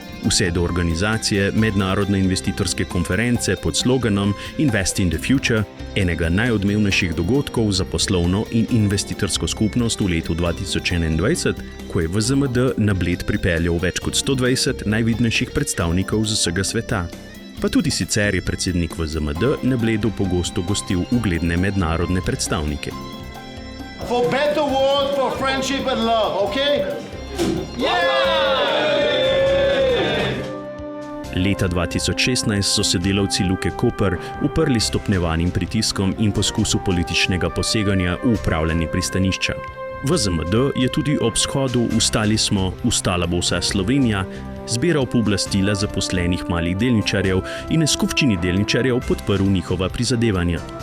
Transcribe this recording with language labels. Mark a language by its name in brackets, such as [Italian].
[Slovenian] vse do organizacije mednarodne investitorske konference pod sloganom Invest in the Future, enega najodmevnejših dogodkov za poslovno in investitorsko skupnost v letu 2021, ko je VZMD na Bled pripeljal več kot 120 najvidnejših predstavnikov z vsega sveta. Pa tudi sicer je predsednik VZMD na Bledu pogosto gostil ugledne mednarodne predstavnike. [English] For better world, for friendship and love, okay? [Slovenian] Leta 2016 so se delavci Luke Koper uprli stopnjevanim pritiskom in poskusu političnega poseganja v upravljanje pristanišča. VZMD je tudi ob shodu Vstali smo, vstala bo vsa Slovenija zbiral pooblastila zaposlenih malih delničarjev in na skupščini delničarjev podprl njihova prizadevanja.